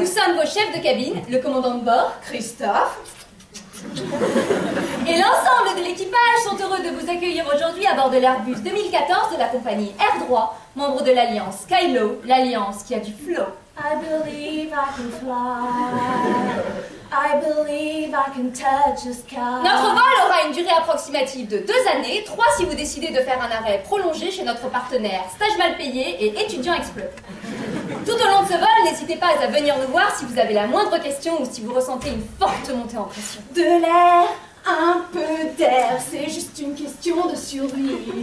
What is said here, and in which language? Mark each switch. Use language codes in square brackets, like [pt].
[fr] Nous sommes vos chefs de cabine, le commandant de bord Christophe, et l'ensemble de l'équipage sont heureux de vous accueillir aujourd'hui à bord de l'Airbus 2014 de la compagnie Air Droit, membre de l'Alliance Skylo, l'Alliance qui a du flow. [en] I believe I can fly. I believe I can touch the sky. [fr] Notre vol aura une durée approximative de 2 années, 3 si vous décidez de faire un arrêt prolongé chez notre partenaire Stage mal payé et étudiant Explore. Tout au long de ce vol, n'hésitez pas à venir nous voir si vous avez la moindre question ou si vous ressentez une forte montée en pression. de l'air, un peu d'air, c'est juste une question de survie.